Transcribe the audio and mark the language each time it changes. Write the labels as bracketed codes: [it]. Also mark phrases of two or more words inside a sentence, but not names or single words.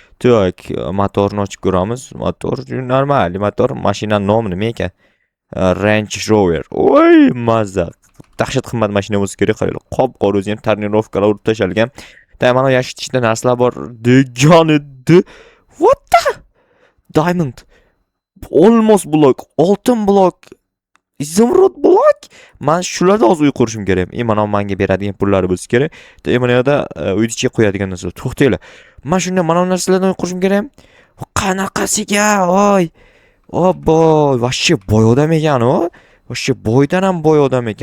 [uz] Motorni ochib ko'ramiz. Motor normal, motor. Mashinaning nomi nima ekan? Range Rover. Voy, mazza. Dahshat qimmat mashina bo'lsa kerak, qaranglar. Qop-qora o'zi ham tarnirovkalar urib tashalgan. Mana yashik ichida narsalar bor degan edi. [en] What the? Diamond. Almost block, [uz] oltin blok, izimrod blok. Men shularda hozir uy qurishim kerak. Mana menga beradigan pullari bo'lsa kerak. Mana yerda uy ichiga qo'yadigan narsalar. To'xtanglar. Men shunday mana narsalardan uy qurishim kerak. Qanaqasiga, voy. Voy, vashshi boy odam ekan u. Vashshi boydan ham boy odam ekan.